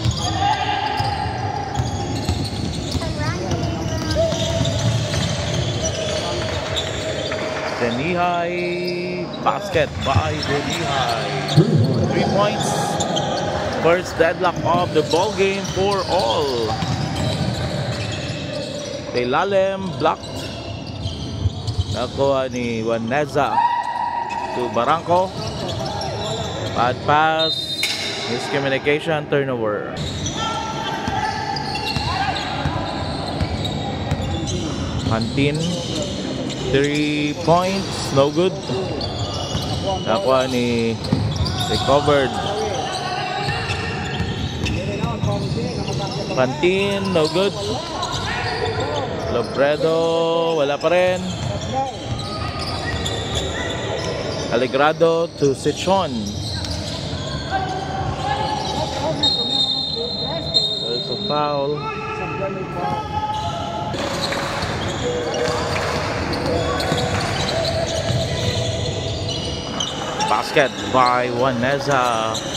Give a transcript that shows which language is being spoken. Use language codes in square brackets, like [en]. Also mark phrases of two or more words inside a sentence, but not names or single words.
[en] Denihai, basket by Denihai. 3 points. First deadlock of the ball game for all. Telalem blocked. [tl] Nakuha ni Waneza to Barangco. [en] Bad pass. Miscommunication. Turnover. Pantin. 3 points, no good. [tl] Nakuha ni recovered. [en] Pantin, no good. [tl] Lobredo, wala pa rin. [en] Alegrado to Sichon. There's a foul. Basket by Waneza.